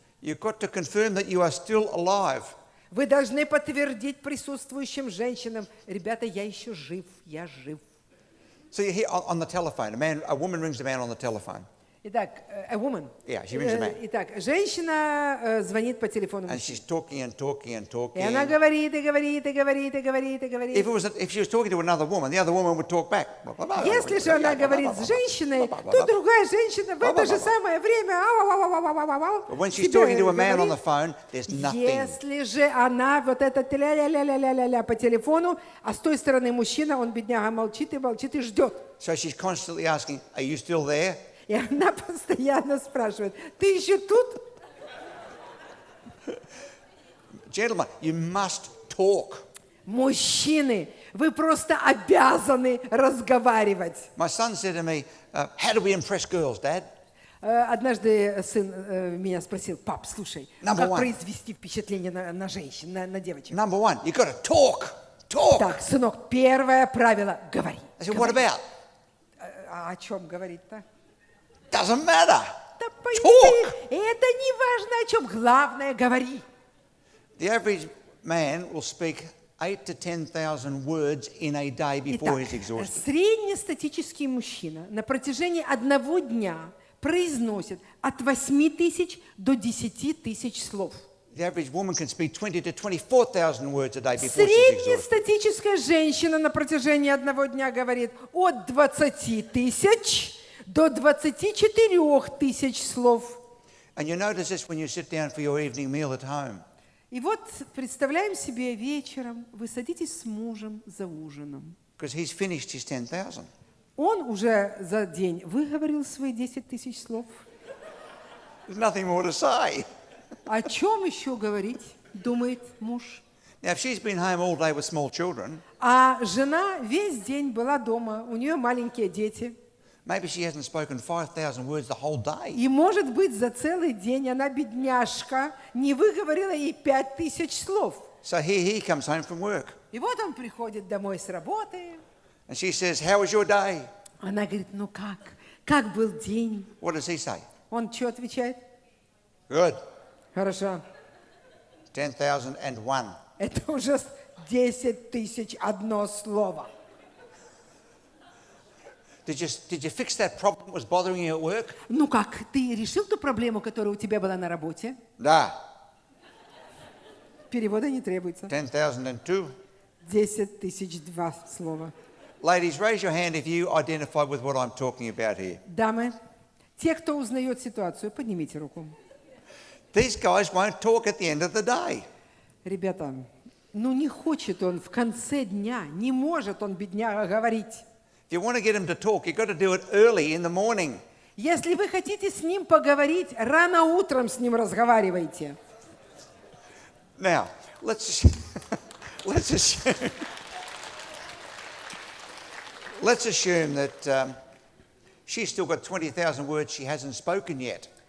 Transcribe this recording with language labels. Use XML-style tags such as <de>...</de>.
<en>You've got to confirm that you are still alive.</en> <ru>Вы должны подтвердить присутствующим женщинам, ребята, я еще жив, я жив.</ru> <en>So you hear on the telephone, a woman rings a man on the telephone.</en> <ru>Итак,</ru> <en>a woman. Yeah, she rings a man.</en> <ru>Итак, женщина звонит по телефону.</ru> <en>And she's talking and talking and talking.</en> <ru>И она говорит, и говорит, и говорит, и говорит, и говорит.</ru> <en>If she was talking to another woman, the other woman would talk back.</en> <ru>Если же она говорит с женщиной, то другая женщина в это же самое время</ru> <en>But when she's talking to a man on the phone, there's nothing.</en> <ru>Если же она вот это ля-ля-ля-ля-ля-ля по телефону, а с той стороны мужчина, он, бедняга, молчит и ждет.</ru> <en>So she's constantly asking, are you still there?</en> <ru>И она постоянно спрашивает, ты еще тут?</ru> <en>Gentlemen, you must talk.</en> <ru>Мужчины, вы просто обязаны разговаривать.</ru> <en>My son said to me, how do we impress girls, Dad?</en> <ru>Однажды сын меня спросил, пап, слушай,</ru> <en>Number</en> <ru>как</ru> <en>one.</en> <ru>произвести впечатление на женщин, на девочек?</ru> <en>Number one, you've got to talk. Talk.</en> <ru>Так, сынок, первое правило – говори.</ru> <en>I said, what about?</en> <ru>А о чем говорить-то?</ru> <en>Doesn't matter.</en> <ru>Да по</ru> <en>Talk.</en> <ru>идее, это не важно о чем, главное – говори.</ru> <en>The average man will speak 8 to 10,000 words in a day before he's exhausted.</en> <ru>среднестатический мужчина на протяжении одного дня произносит от 8 тысяч до 10 тысяч слов.</ru> <en>The average woman can speak 20 to 24,000 words a day before she's exhausted.</en> <ru>Среднестатическая женщина на протяжении одного дня говорит от 20 тысяч до 24 тысяч слов.</ru> <en>And you notice this when you sit down for your evening meal at home.</en> <ru>И вот представляем себе вечером, вы садитесь с мужем за ужином.</ru> <en>Because he's finished his 10,000.</en> <ru>Он уже за день выговорил свои 10 тысяч слов.</ru> <en>There's nothing more to say.</en> <ru>О чем еще говорить, думает муж.</ru> <en>Now, if she's been home all day with small children,</en> <ru>А жена весь день была дома, у нее маленькие дети.</ru> <en>maybe she hasn't spoken 5,000 words the whole day.</en> <ru>И, может быть, за целый день она, бедняжка, не выговорила ей 5000 слов.</ru> <en>So here he comes home from work.</en> <ru>И вот он приходит домой с работы.</ru> <en>And she says, how was your day?</en> <ru>Она говорит, ну как? Как был день?</ru> <en>What does he say?</en> <ru>Он что отвечает?</ru> <en>Good.</en> <ru>Хорошо.</ru> <en>10,001.</en> <ru>Это уже 10 001 слово.</ru> <en>Did you fix that problem that was bothering you at work?</en> <ru>Ну как, ты решил ту проблему, которая у тебя была на работе? Да. Перевода не требуется.</ru> <en>10,002.</en> <ru>10 тысяч 2 слова.</ru> <en>Ladies, raise your hand if you identify with what I'm talking about here.</en> <ru>Дамы, те, кто узнает ситуацию, поднимите руку.</ru> <en>These guys won't talk at the end of the day.</en> <ru>Ребята, ну не хочет он в конце дня, не может он, бедняга, говорить.</ru> <en>If you want to get him to talk, you've got to do it early in the morning.</en> <ru>Если вы хотите с ним поговорить, рано утром с ним разговаривайте.</ru> <en>Now, let's assume that she's still got 20,000 words she hasn't spoken yet.</en>